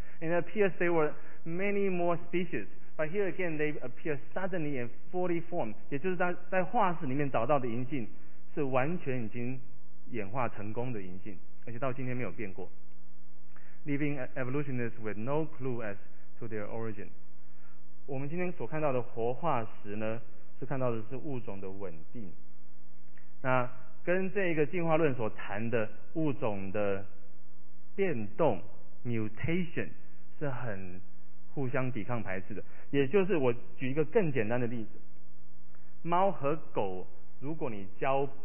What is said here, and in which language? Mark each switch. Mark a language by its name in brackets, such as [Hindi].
[English] And it appears there were many more speciesBut here again, they appear suddenly and fully formed. [Chinese] 也就是在化石里面找到的银杏是完全已经演化成功的银杏，而且到今天没有变过。 [English] Leaving evolutionists with no clue as to their origin. [Chinese] 我们今天所看到的活化石呢，是看到的是物种的稳定。那跟这个进化论所谈的物种的变动 mutation 是很互相抵抗排斥的，也就是我举一个更简单的例子，猫和狗如果你交